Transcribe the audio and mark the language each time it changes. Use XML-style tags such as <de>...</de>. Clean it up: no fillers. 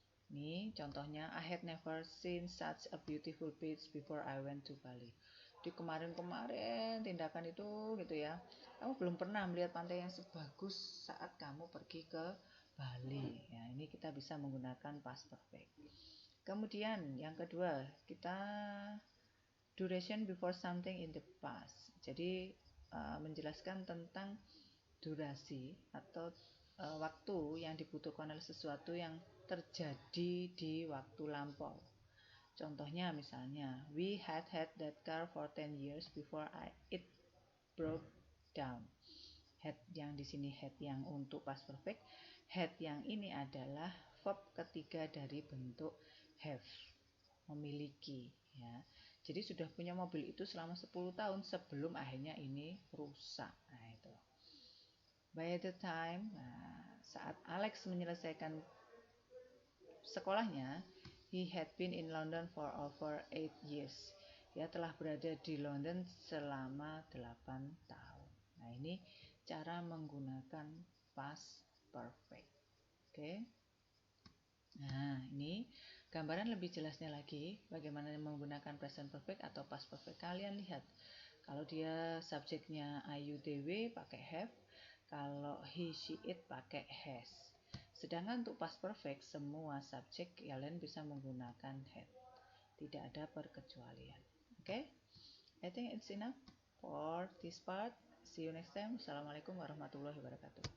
<id>Ini contohnya,</id> <en>I had never seen such a beautiful beach before I went to Bali.</en> <id>Di kemarin-kemarin tindakan itu gitu ya, kamu belum pernah melihat pantai yang sebagus saat kamu pergi ke Bali. Ya, ini kita bisa menggunakan past perfect. Kemudian yang kedua, kita</id> <en>duration before something in the past.</en> <id>Jadi menjelaskan tentang durasi atau waktu yang dibutuhkan oleh sesuatu yang terjadi di waktu lampau. Contohnya misalnya,</id> <en>we had that car for 10 years before it broke down.</en> <id>Had yang di sini had yang untuk past perfect. Had yang ini adalah verb ketiga dari bentuk have, memiliki ya. Jadi sudah punya mobil itu selama 10 tahun sebelum akhirnya ini rusak. Nah, itu.</id> <en>By the time,</en> <id>saat Alex menyelesaikan sekolahnya,</id> <en>he had been in London for over 8 years.</en> <id>Dia telah berada di London selama 8 tahun. Nah, ini cara menggunakan past perfect. Oke. Nah, ini gambaran lebih jelasnya lagi bagaimana menggunakan present perfect atau past perfect. Kalian lihat, kalau dia subjeknya I, you, they, we pakai have, kalau he, she, it pakai has. Sedangkan untuk past perfect semua subjek kalian bisa menggunakan had. Tidak ada perkecualian. Oke?</id> <en>I think it's enough for this part. See you next time.</en> <ar>Assalamualaikum warahmatullahi wabarakatuh.</ar>